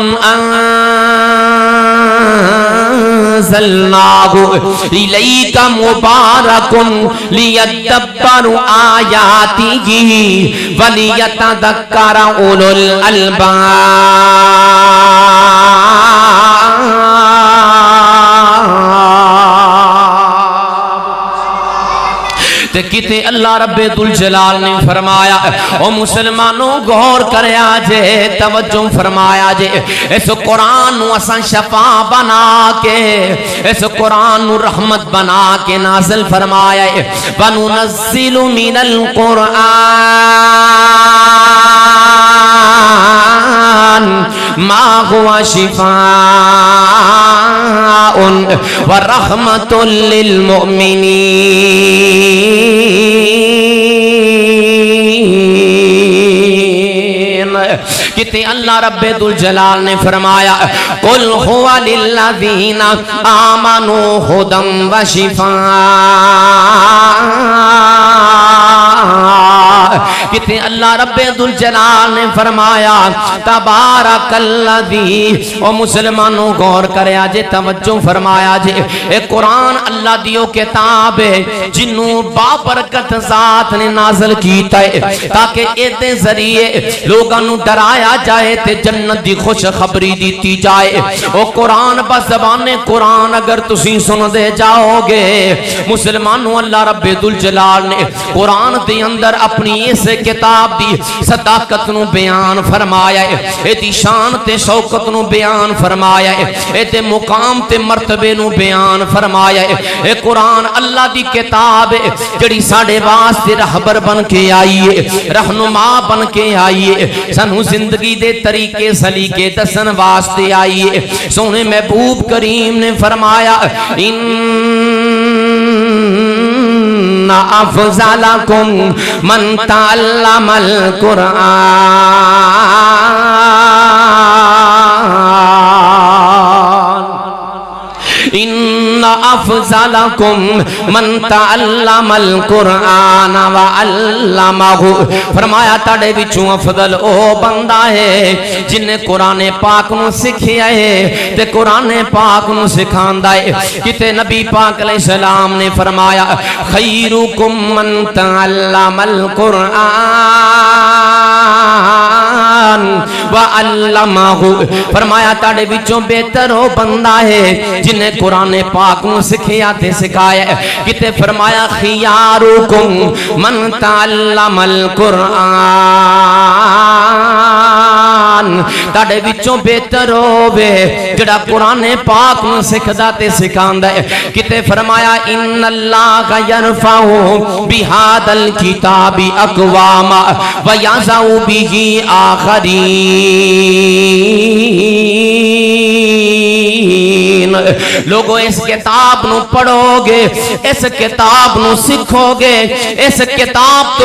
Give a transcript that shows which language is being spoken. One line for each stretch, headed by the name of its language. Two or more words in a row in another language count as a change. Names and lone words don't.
Arabic: انزلناہ الیک مبارک لیدبروا آیاتہ ولیتذکر اولو الالباب کتے اللہ رب
Punjabi: ذوالجلال نے فرمایا او مسلمانوں غور کریا جے توجہ فرمایا جے اس قرآن نو اساں شفا بنا کے اس قرآن نو رحمت بنا کے نازل فرمایا ہے
Arabic: وَنُنَزِّلُ مِنَ الْقُرْآنِ مَا هُوَ شِفَاءٌ وَرَحْمَةٌ لِّلْمُؤْمِنِينَ
Punjabi: کتے اللہ رب ذوالجلال نے فرمایا
Arabic: قُلْ هُوَ لِلَّذِينَ آمَنُوا هُدًى
Punjabi: وَشِفَاءٌ کتے اللہ رب ذوالجلال نے فرمایا
Arabic: تبارک الذی
Punjabi: او مسلمانوں غور کریا جے توجہ فرمایا جے اے قرآن اللہ دیو کتاب ہے جنوں بابرکت ذات نے نازل کیتا ہے تاکہ ایتے ذریعے لوگاں نو ڈرایا جائے تے جنت دی خوش خبری دیتی جائے او قرآن بس زبان قرآن اگر تسی سن دے جاؤ گے مسلمانوں اللہ رب ذوالجلال نے قرآن دے اندر اپنی اس کتاب دی صداقت نو بیان فرمایا ہے اے دی شان تے شوکت نو بیان فرمایا ہے اے تے مقام تے مرتبے نو بیان فرمایا ہے اے قرآن اللہ دی کتاب ہے جڑی ساڑے واسطے رہبر بن کے آئی ہے رہنما بن کے آئی ہے سنو زندگی دے طریقے سلیقے دسن واسطے آئی ہے سونے محبوب کریم نے فرمایا
Arabic: ان افضلکم من تعلم القرآن ان افضلکم من تعلم القرآن
Punjabi: وعلمہ فرمایا تاڑے وچوں افضل او بندہ ہے جن نے قرآن پاک نو سکھیا ہے تے قرآن پاک نو سکھاندا ہے کتے نبی پاک علیہ السلام نے فرمایا
Arabic: خیرکم من تعلم القرآن وعلمہ
Punjabi: فرمایا تاڑے وچوں بہتر ہو بندہ ہے جن نے قرآن پاک نو سکھیا تے سکھایا کتے فرمایا
Arabic: خیارکم من تعلم
Punjabi: القرآن تاڑے وچوں بہتر ہووے جڑا قرآن پاک نو سکھدا تے سکھاندا ہے کتے فرمایا
Arabic: ان اللہ یرفع بہذا الکتاب اقواما ویضع بہ
Punjabi: آخرین لوگوں اس کتاب نو پڑھو گے اس کتاب نو سکھو گے اس کتاب تو